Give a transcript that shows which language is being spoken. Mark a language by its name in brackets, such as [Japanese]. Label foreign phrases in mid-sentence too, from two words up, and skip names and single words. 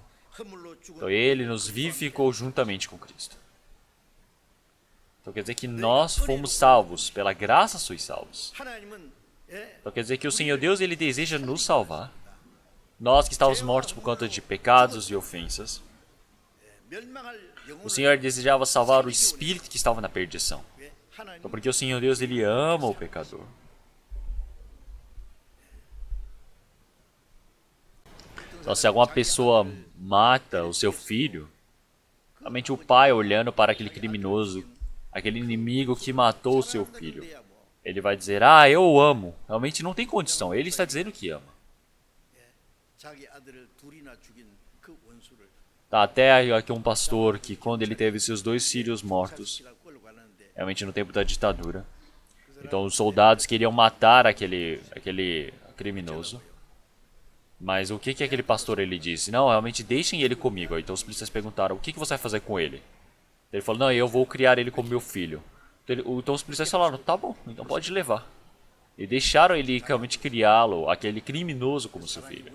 [Korean] 허물로 죽은 [Portuguese] Então ele nos vivificou juntamente com Cristo. Então quer dizer que nós fomos salvos. Pela graça sois salvos. [Korean] 하나님은 [Portuguese] Então quer dizer que o Senhor Deus, ele deseja nos salvar. Nós que estávamos mortos por conta de pecados e ofensas. [Korean] 멸망할 [Portuguese] O [Korean] 영혼을 [Portuguese] Senhor desejava salvar o espírito que estava na perdição. [Korean] 위해 하나님 [Portuguese] Então porque o Senhor Deus, ele ama o pecador. Então se alguma pessoa mata o seu filho, realmente o pai olhando para aquele criminoso, aquele inimigo que matou o seu filho, ele vai dizer, eu o amo. Realmente não tem condição, ele está dizendo que ama. [Korean] 자기 아들을 둘이나 죽인 그 원수를 [Portuguese] Tá, até aqui um pastor que quando ele teve seus 2 filhos mortos, [Korean] 시가 끌고 가는데 [Portuguese] realmente no tempo da ditadura, então os soldados queriam matar aquele criminoso. Mas o que aquele pastor ele disse? Não, realmente deixem ele comigo. Então os policiais perguntaram, o que você vai fazer com ele? Ele falou, não, eu vou criar ele como meu filho. Então os policiais falaram, tá bom, então pode levar. E deixaram ele realmente criá-lo, aquele criminoso, como seu filho.